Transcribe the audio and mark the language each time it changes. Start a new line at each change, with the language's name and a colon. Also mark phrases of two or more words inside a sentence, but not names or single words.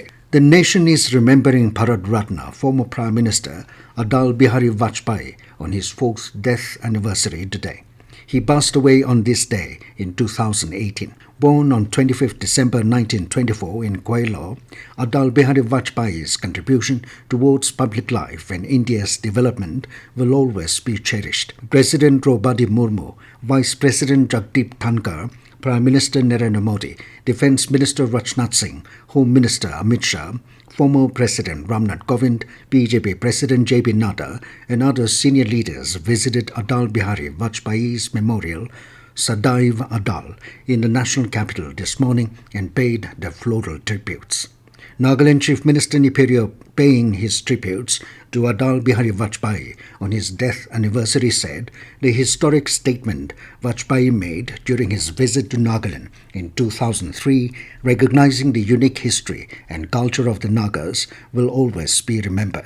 English: The nation is remembering Bharat Ratna, former Prime Minister Atal Bihari Vajpayee, on his fourth death anniversary today. He passed away on this day in 2018. Born on 25 December 1924 in Kwailor, Atal Bihari Vajpayee's contribution towards public life and India's development will always be cherished. President Draupadi Murmu, Vice President Jagdeep Dhankar, Prime Minister Narendra Modi, Defence Minister Rajnath Singh, Home Minister Amit Shah, former President Ramnath Kovind, BJP President J.P. Nadda, and other senior leaders visited Atal Bihari Vajpayee's memorial, Sadaiv Atal, in the national capital this morning and paid their floral tributes. Nagaland Chief Minister Niperio, paying his tributes to Atal Bihari Vajpayee on his death anniversary, said the historic statement Vajpayee made during his visit to Nagaland in 2003, recognizing the unique history and culture of the Nagas, will always be remembered.